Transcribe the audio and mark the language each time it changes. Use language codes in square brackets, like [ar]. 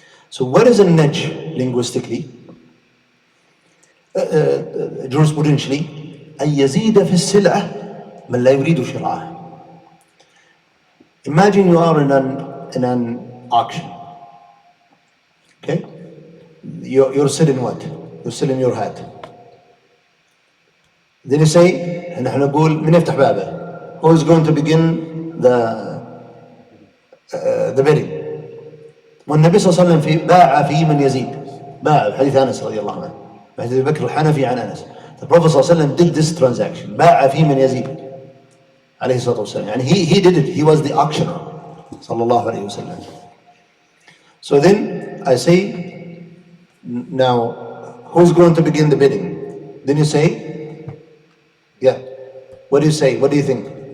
[en] So what is a nudge linguistically? Jurisprudentially, [ar] أن يزيد في السلعة من لا يريد شراءها. [en] Imagine you are in an auction. Okay? You're selling what? You're selling your hat. Then you say, [ar] نحن نقول من يفتح بابه. [en] Who is going to begin the bidding? [ar] والنبي صلى الله عليه وسلم باع في من يزيد. باع حديث أنس رضي الله عنه. حديث أبي بكر الحنفي عن أنس. [en] The Prophet صلى الله عليه وسلم did this transaction. [ar] باع في من يزيد. عليه الصلاة والسلام. يعني [en] he did it. He was the auctioneer. صلى الله عليه وسلم. So then I say, now who's going to begin the bidding? Then you say, yeah. What do you say? What do you think?